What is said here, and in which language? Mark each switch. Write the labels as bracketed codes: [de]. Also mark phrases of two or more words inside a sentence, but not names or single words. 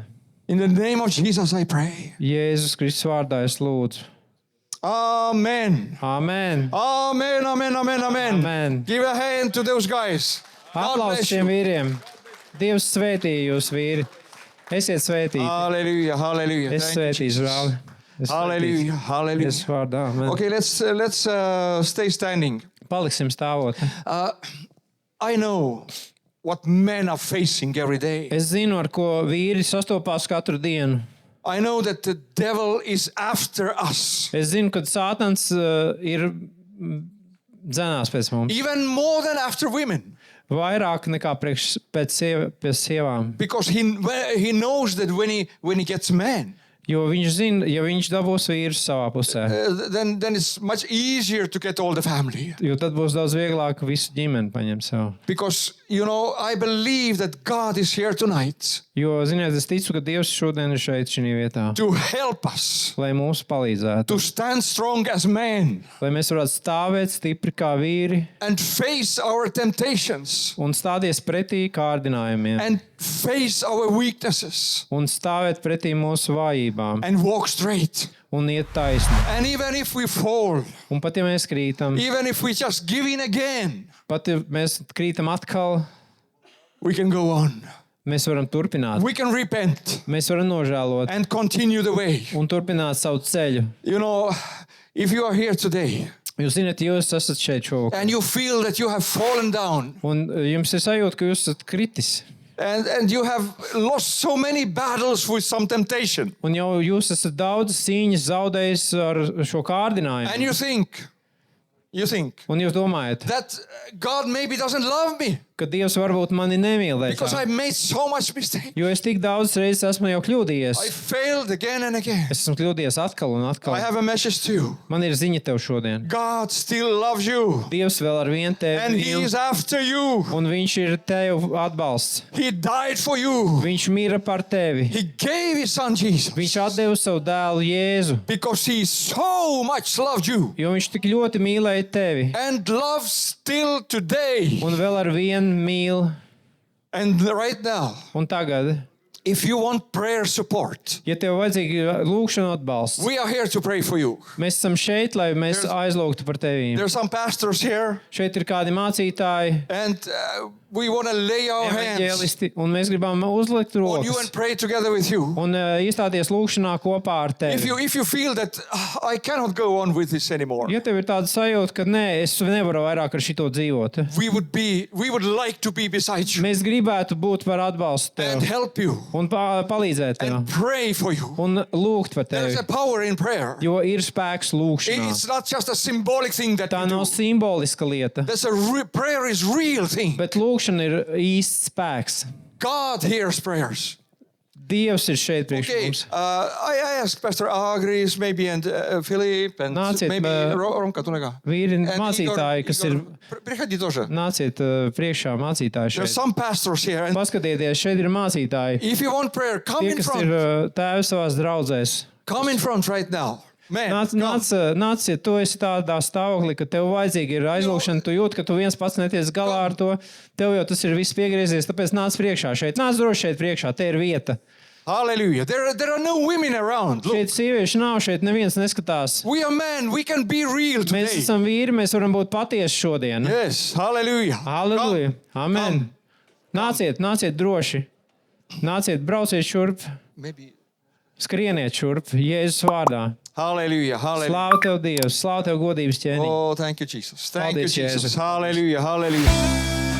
[en] In the name of Jesus, I pray. [lv] Jēzus Kristus vārdā es lūdzu. Amen. Amen. Amen, amen, amen, amen. Amen. [en] Give a hand to those guys. God [lv] Aplaus [en] bless [lv] šiem [en] you. [lv] vīriem. Dievs svētī jūs, vīri. Esiet svētīti. [en] Hallelujah, hallelujah. [lv] Es [en] Thank you, [lv] svētīšu, [en] Jesus. [lv] brāli. Es [en] Hallelujah, [lv] svētīšu. [en] hallelujah. [lv] Es vārdā. Amen. [en] Okay, let's stay standing. [lv] Paliksim stāvot. [en] I know what men are facing every day. [lv] Es zinu, ar ko vīri sastopās katru dienu. [en] I know that the devil is after us. [lv] Es zinu, ka Sātans ir dzenās pēc mums. [en] Even more than after women. [lv] Vairāk nekā pēc sievām. [en] Because he knows that when he gets men, [lv] Jo viņš zina, ja viņš dabūs vīrus savā pusē, [en] then it's much easier to get all the family. [lv] jo tad būs daudz vieglāk visu ģimeni paņemt sev. [en] Because, I believe that God is here tonight [lv] Jo, ziniet, es ticu, ka Dievs šodien ir šeit šī vietā, [en] to help us [lv] lai mums palīdzētu, [en] to stand strong as men [lv] lai mēs varētu stāvēt stipri kā vīri [en] and face our temptations [lv] un stāties pretī kārdinājumiem [en] and face our weaknesses [lv] un stāvēt pretī mūsu vājībām [en] and walk straight. [lv] un iet taisni. [en] And even if we fall, [lv] Un pat ja mēs krītam, [en] even if we just give in again, [lv] pat ja mēs krītam atkal, [en] we can go on. [lv] mēs varam turpināt. [en] We can repent [lv] Mēs varam nožēlot [en] and continue the way. [lv] un turpināt savu ceļu. [en] If you are here today [lv] Jūs zināt, jūs esat šeit šovakar. [en] and you feel that you have fallen down [lv] Un jums ir sajūta, ka jūs esat kritis. [en] and you have lost so many battles with some temptation, [lv] Un jau jūs esat daudz cīņas zaudējis ar šo [en] and [lv] kārdinājumu. [en] you think [lv] Un jūs domājat, [en] that God maybe doesn't love me [lv] ka Dievs varbūt mani nemīlē. [en] because I made so much mistake. [lv] Jo es tik daudz reizes esmu jau kļūdījies. [en] I failed again and again. [lv] Es esmu kļūdījies atkal un [en] I [lv] atkal. [en] have a message to you. [lv] Man ir ziņa tev šodien. [en] God still loves you [lv] Dievs vēl ar vienu [en] and [lv] tevi [en] He [lv] mīl, [en] is after you. [lv] un viņš ir tev atbalsts. [en] He died for you. [lv] Viņš mīra par tevi. [en] He gave His Son Jesus [lv] Viņš atdeva savu dēlu Jēzu, [en] because He so much loved you [lv] jo viņš tik ļoti mīlēja tevi. [en] and loves still today. [lv] Un vēl ar vienu mīl. [en] And right now, [lv] Un tagad, [en] if you want prayer support, [lv] ja tev vajadzīga lūkšana atbalsts, [en] we are here to pray for you. [lv] mēs esam šeit, lai mēs aizlūgtu par tevi. [en] There are some pastors here, [lv] Šeit ir kādi mācītāji, [en] and we want to lay our hands [lv] evaņģēlisti, un mēs gribam uzlikt [en] on you [lv] rokas [en] and pray together with you. [lv] un iestāties lūkšanā kopā ar [en] If [lv] tevi. [en] you feel that I cannot go on with this anymore, [lv] Ja tev ir tāda sajūta, ka nē, es nevaru vairāk ar šito dzīvot, [en] we would like to be beside you [lv] mēs gribētu būt par atbalstu [en] and [lv] tev [en] help you [lv] un palīdzēt tev [en] and pray for you. [lv] un lūgt par [en] There is [lv] tevi, [en] a power in prayer. [lv] jo ir spēks lūkšanā. [en] It's not just a symbolic thing that [lv] Tā [en] we [lv] nav [en] do. [lv] simboliska lieta, [en] Prayer is real thing. [lv] bet lūkšana ir īsts spēks. [en] God hears prayers. [lv] Dievs ir šeit priekš [en] Okay, [lv] mums. [en] I asked Pastor Agris maybe and Philip and [lv] Nāciet, [en] maybe Romka Tunega. [lv] Vīri mācītāji, kas ir, [ru] Приходи тоже. [lv] nāciet priekšā mācītāji [en] There's [lv] šeit. [en] some pastors here, and [lv] Paskatieties, šeit ir mācītāji. [en] if you want prayer, come [lv] Tie, [en] in [lv] kas ir [en] front. [lv] tēvi savās draudzēs. [en] Come in front right now. [lv] Man, Nāciet, tu esi tādā stāvoklī, ka tev vajadzīga ir aizlūkšana, tu jūti, ka tu viens pats neties galā ar to. Tev jau tas ir viss piegriezies, tāpēc nāc priekšā šeit. Nāc droši šeit priekšā, te ir vieta. [en] hallelujah. There are no women around. Look, [lv] Šeit sieviešu nav, šeit neviens neskatās. [en] we are men. We can be real today. [lv] Mēs esam vīri, mēs varam būt patiesi šodien. [en] Yes, hallelujah. [lv] Halleluja! Amen! Nāciet droši! Nāciet, brauciet šurp! [en] Maybe. [lv] Skrieniet šurp, Jēzus vārdā. [en] Hallelujah. Hallelujah. [lv] Slāv tev Dievs, slāv tev godības ķēniņ. [en] Oh, thank you, Jesus. Thank you, [lv] Paldies, [en] Jesus. [lv] Jēzu. [en] Hallelujah. Hallelujah.